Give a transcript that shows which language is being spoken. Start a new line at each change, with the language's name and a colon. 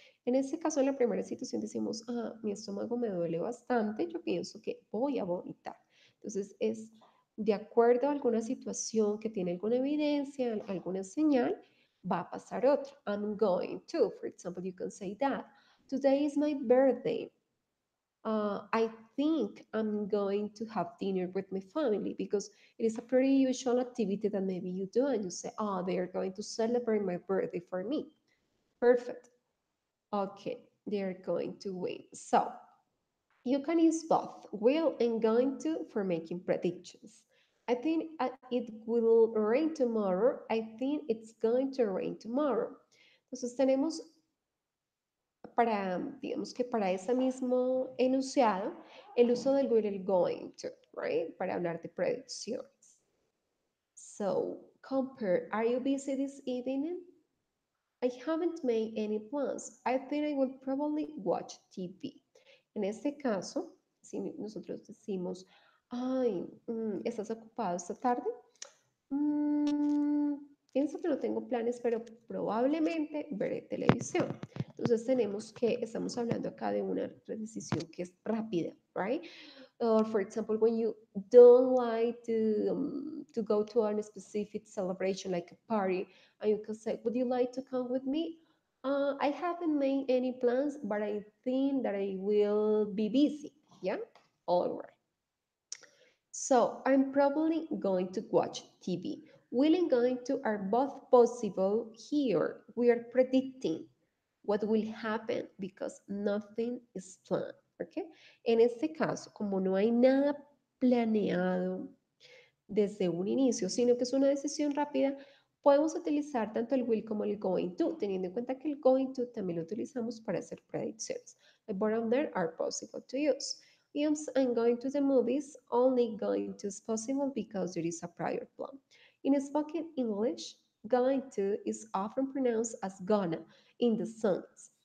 Spanish: En este caso, en la primera situación decimos, mi estómago me duele bastante, yo pienso que voy a vomitar. Entonces, es de acuerdo a alguna situación que tiene alguna evidencia, alguna señal, va a pasar otra.
English: I'm going to, for example, you can say that. Today is my birthday. I think I'm going to have dinner with my family because it is a pretty usual activity that maybe you do and you say, they are going to celebrate my birthday for me. Perfect. Okay, they are going to win. So you can use both will and going to for making predictions. I think it will rain tomorrow. I think it's going to rain tomorrow.
Spanish: Entonces tenemos para, digamos que para ese mismo enunciado, el uso del will and going to, right? Para hablar de predicciones.
English: So, compare, are you busy this evening? I haven't made any plans. I think I will probably watch TV.
Spanish: En este caso, si nosotros decimos, Ay, ¿estás ocupado esta tarde? Mm, Pienso que no tengo planes, pero probablemente veré televisión. Entonces estamos hablando acá de una decisión que es rápida, right?
English: Or for example, when you don't like to go to a specific celebration like a party, and you can say, "Would you like to come with me?" I haven't made any plans, but I think that I will be busy. Yeah, all right. So I'm probably going to watch TV. Will and going to are both possible here. We are predicting what will happen because nothing is planned. Okay?
Spanish: En este caso, como no hay nada planeado desde un inicio, sino que es una decisión rápida, podemos utilizar tanto el will como el going to, teniendo en cuenta que el going to también lo utilizamos para hacer predicciones.
English: The bottom there are possible to use. If I'm going to the movies, only going to is possible because there is a prior plan. In spoken English, going to is often pronounced as gonna in the songs.